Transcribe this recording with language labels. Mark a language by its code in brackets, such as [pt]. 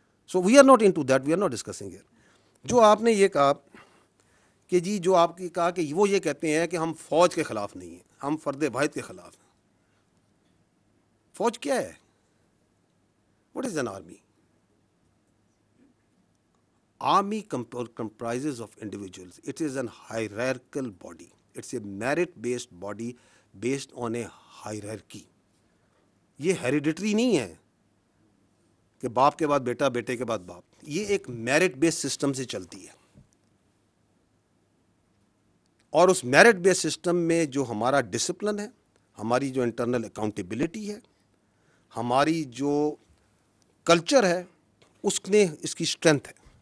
[en] So we are not into that, we are not discussing here. [ur] جو آپ نے یہ کہا کہ جی جو آپ کی کہا کہ وہ یہ کہتے ہیں کہ ہم فوج کے خلاف نہیں ہیں، ہم فرد واحد کے خلاف ہیں. فوج کیا ہے؟ [en] What is an army? Army comprises of individuals. It is an hierarchical body. It's a merit-based body based on a hierarchy. [ur] یہ ہیریڈیٹری نہیں ہے کہ باپ کے بعد بیٹا، بیٹے کے بعد باپ. یہ ایک میرٹ بیس سسٹم سے چلتی ہے. اور اس میرٹ بیس سسٹم میں جو ہمارا ڈسپلن ہے، ہماری جو انٹرنل اکاؤنٹیبلٹی ہے، ہماری جو کلچر ہے، اس نے اس کی اسٹرینتھ ہے.